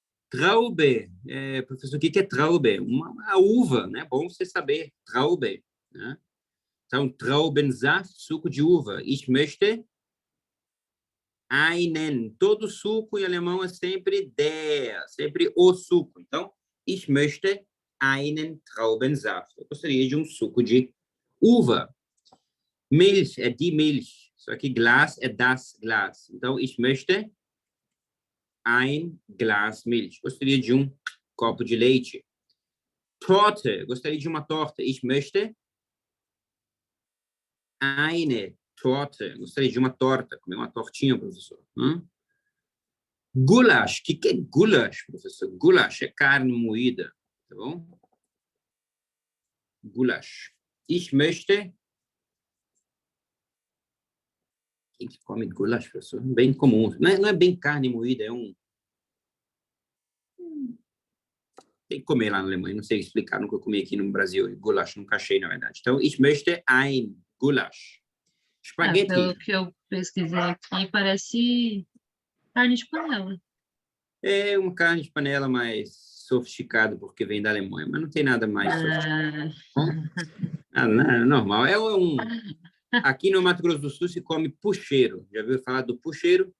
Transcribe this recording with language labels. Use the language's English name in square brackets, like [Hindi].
[Portuguese] Traube, professor, o que é Traube? Uma uva, né? Bom você saber. Traube, né? Então, Traubensaft, suco de uva. [German] Ich möchte einen. [Portuguese] Todo suco em alemão é sempre der, sempre o suco. [German] Então, ich möchte einen Traubensaft. [Portuguese] Eu gostaria de um suco de uva. Milch é die Milch. Só que Glas é das Glas. [German] Então, ich möchte ein Glas Milch. [Portuguese] Gostaria de um copo de leite. Torte. Gostaria de uma torta. [German] Ich möchte eine Torte. [Portuguese] Gostaria de uma torta, comer uma tortinha, professor. Gulasch. O que é gulasch, professor? Gulasch é carne moída, tá bom? Gulasch. [German] Ich möchte... [Portuguese] Quem que come gulasch, professor? Bem comum. Não é bem carne moída, é um... Tem que comer lá na Alemanha, não sei explicar, nunca comi aqui no Brasil. Gulasch, nunca achei, na verdade. [German] Então, ich möchte ein Gulasch. [Portuguese] Espaguete. Pelo que eu pesquisei aqui, parece carne de panela. É uma carne de panela mais sofisticada, porque vem da Alemanha, mas não tem nada mais sofisticado. Não, é normal. Aqui no Mato Grosso do Sul se come pucheiro. Já ouviu falar do pucheiro?